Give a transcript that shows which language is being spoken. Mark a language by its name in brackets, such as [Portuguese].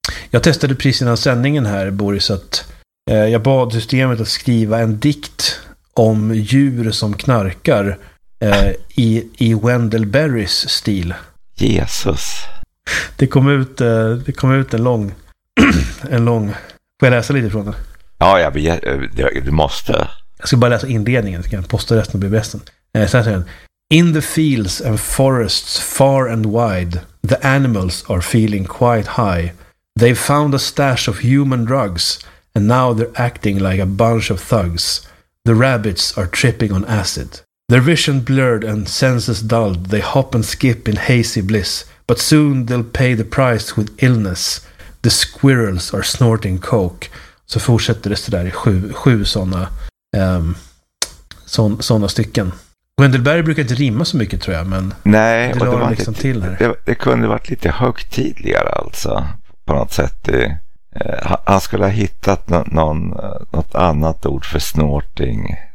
[Swedish] Jag testade precis innan sändningen här, Boris, att jag bad systemet att skriva en dikt om djur som knarkar i Wendell Berrys stil. Jesus. Det kom ut en lång. Får jag läsa lite från den? Ja, du måste. Jag ska bara läsa inledningen, så kan jag posta resten och bli bästen. [English] In the fields and forests far and wide, the animals are feeling quite high. They've found a stash of human drugs, and now they're acting like a bunch of thugs. The rabbits are tripping on acid. Their vision blurred and senses dulled, they hop and skip in hazy bliss. But soon they'll pay the price with illness. The squirrels are snorting coke. [Swedish] Så fortsätter det så där i sju sådana såna stycken. Wendell Berry brukar inte rimma så mycket, tror jag. Men nej, det kunde varit lite högtidligare alltså. På något sätt. Han skulle ha hittat något annat ord för snorting.